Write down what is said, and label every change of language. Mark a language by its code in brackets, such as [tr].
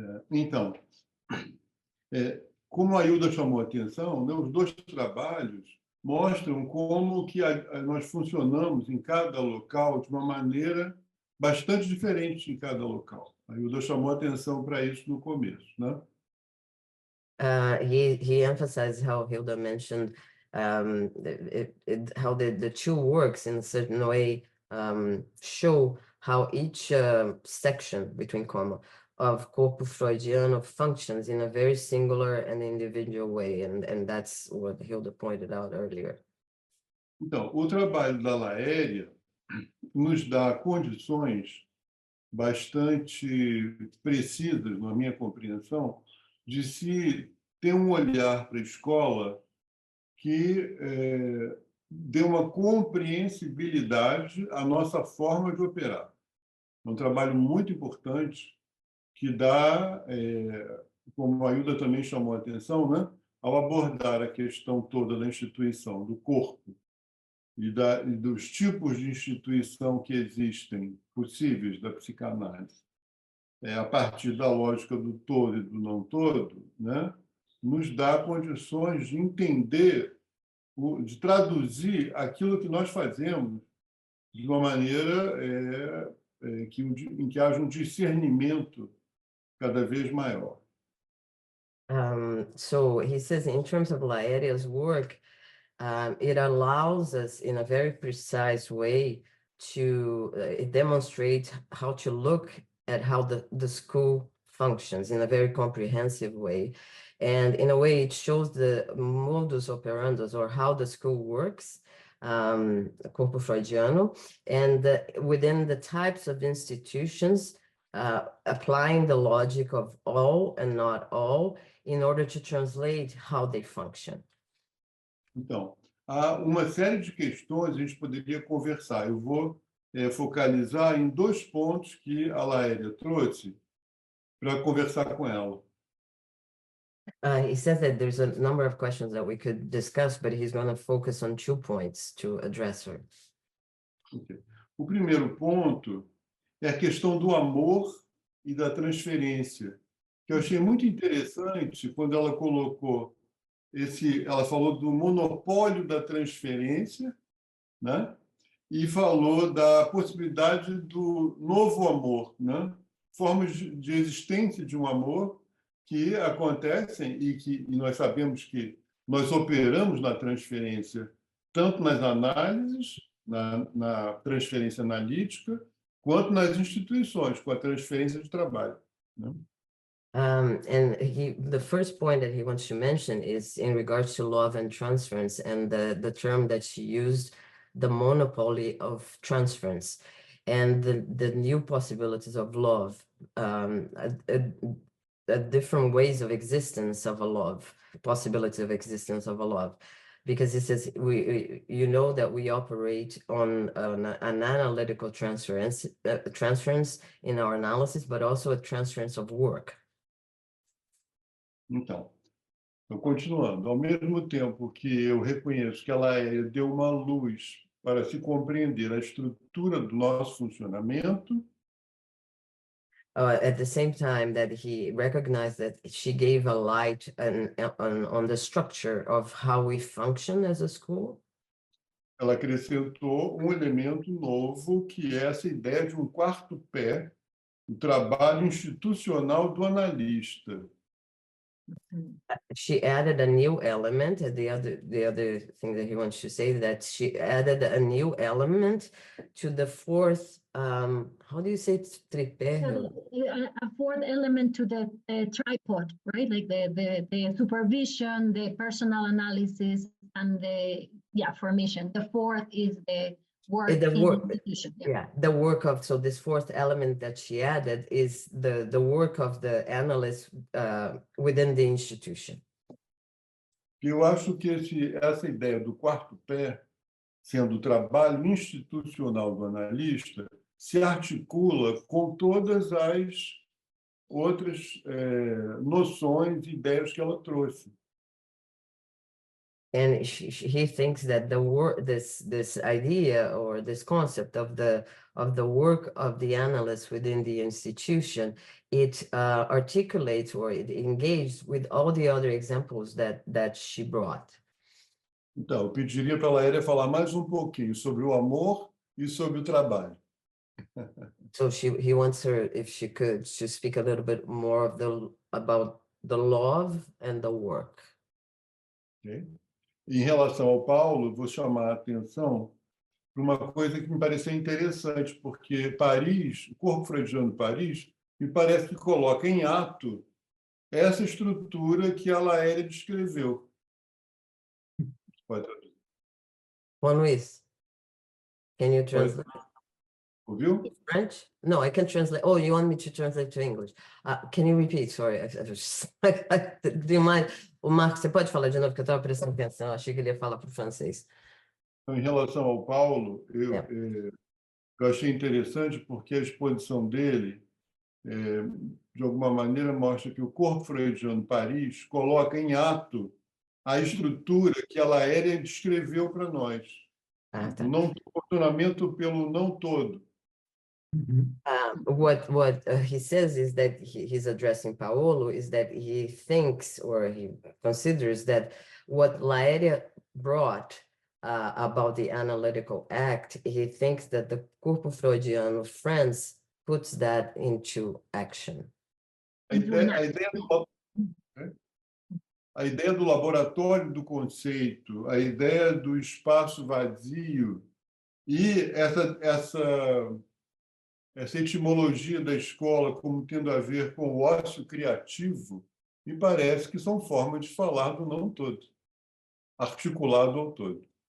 [pt] Então, como a Hilda chamou a atenção, né, os dois trabalhos mostram como que nós funcionamos em cada local de uma maneira bastante diferente em cada local. A Hilda chamou a atenção para isso no começo, né? [en] He emphasized how Hilda mentioned how the two works in a certain way show how each section between comma of Corpo Freudiano functions in a very singular and individual way, and that's what Hilda pointed out earlier. [pt] Então, o trabalho da Laéria nos dá condições bastante precisas, na minha compreensão, de se ter um olhar para a escola que dê uma compreensibilidade à nossa forma de operar. É um trabalho muito importante que dá, como a Hilda também chamou a atenção, né, ao abordar a questão toda da instituição, do corpo, e dos tipos de instituição que existem possíveis da psicanálise, a partir da lógica do todo e do não todo, né, nos dá condições de entender, de traduzir aquilo que nós fazemos de uma maneira em que haja um discernimento cada vez maior. [en] So he says, in terms of Laéria's work, it allows us in a very precise way to demonstrate how to look at how the school functions in a very comprehensive way. And in a way, it shows the modus operandi, or how the school works, Corpo Freudiano, and within the types of institutions applying the logic of all and not all in order to translate how they function. [pt] Então, há uma série de questões a gente poderia conversar. Eu vou focalizar em 2 pontos que a Laélia trouxe para conversar com ela. [en] He says that there's a number of questions that we could discuss, but he's going to focus on 2 points to address her. Okay. [pt] O primeiro ponto é a questão do amor e da transferência, que eu achei muito interessante quando ela colocou ela falou do monopólio da transferência, né? E falou da possibilidade do novo amor, né? Formas de existência de um amor que acontecem e nós sabemos que nós operamos na transferência, tanto nas análises, na transferência analítica, quanto nas instituições, com a transferência de trabalho, né? [en] And the first point that he wants to mention is in regards to love and transference, and the term that she used, the monopoly of transference, and the new possibilities of love, different ways of existence of a love, possibility of existence of a love. Because it says you know that we operate on an analytical transference in our analysis, but also a transference of work. [pt] Então, continuando, ao mesmo tempo que eu reconheço que ela deu uma luz para se compreender a estrutura do nosso funcionamento, [en] at the same time that he recognized that she gave a light on the structure of how we function as a school, [pt] ela acrescentou um elemento novo, que é essa ideia de um quarto pé, o trabalho institucional do analista. [en] She added a new element. The other thing that he wants to say, that she added a new element to the 4th, how do you say it? [pt] Tripé? [en] A 4th element to the tripod, right? Like the supervision, the personal analysis, and the formation. The 4th is the work in the institution. Yeah, the work of, so this 4th element that she added is the work of the analyst within the institution. [pt] Eu acho que essa ideia do quarto pé, sendo o trabalho institucional do analista, se articula com todas as outras noções e ideias que ela trouxe. [en] And he thinks that this idea or this concept of the work of the analyst within the institution, it articulates or it engages with all the other examples that she brought. [pt] Então, eu pediria para a Laélia falar mais um pouquinho sobre o amor e sobre o trabalho. [en] So he wants her, if she could, to speak a little bit more about the love and the work. Okay? [pt] Em relação ao Paulo, vou chamar a atenção para uma coisa que me pareceu interessante, porque Paris, o corpo freudiano de Paris, me parece que coloca em ato essa estrutura que a Laélia descreveu. Pode traduzir. [en] Juan Luis, can you translate? [pt] Ouviu? [en] French? No, I can translate. Oh, you want me to translate to English? Can you repeat? Sorry, I was just, do you mind? [pt] O Marcos, você pode falar de novo, que eu estava prestando atenção, eu achei que ele ia falar para o francês. Então, em relação ao Paulo, eu achei interessante porque a exposição dele, de alguma maneira, mostra que o corpo freudiano Paris coloca em ato a estrutura que a Laélia descreveu para nós. O funcionamento pelo não todo. [en] What he says is that he's addressing Paolo is that he thinks or he considers that what Laélia brought about the analytical act, he thinks that the Corpo Freudiano France puts that into action. [pt] A ideia do laboratório do conceito, a ideia do espaço vazio e essa etimologia da escola como tendo a ver com o ócio criativo, me parece que são formas de falar do não todo, articulado ao todo.